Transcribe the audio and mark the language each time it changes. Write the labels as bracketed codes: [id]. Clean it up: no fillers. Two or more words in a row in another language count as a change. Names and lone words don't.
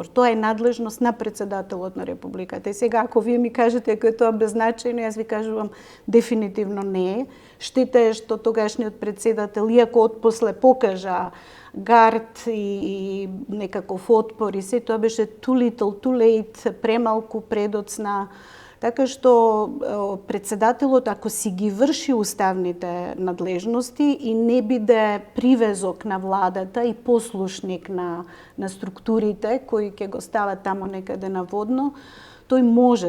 [mk] Тоа е надлежност на председателот на републиката. И сега, ако вие ми кажете дека е тоа беззначајно, јас ви кажувам дефинитивно не е. Штета е што тогашниот председател, иако отпосле покажа гард и некаков отпор и се, тоа беше [en] too little, too late, [mk] премалку, предоцна. Така што председателот, ако си ги врши уставните надлежности и не биде привезок на владата и послушник на структурите кои ќе го стават тамо некаде наводно, тој може.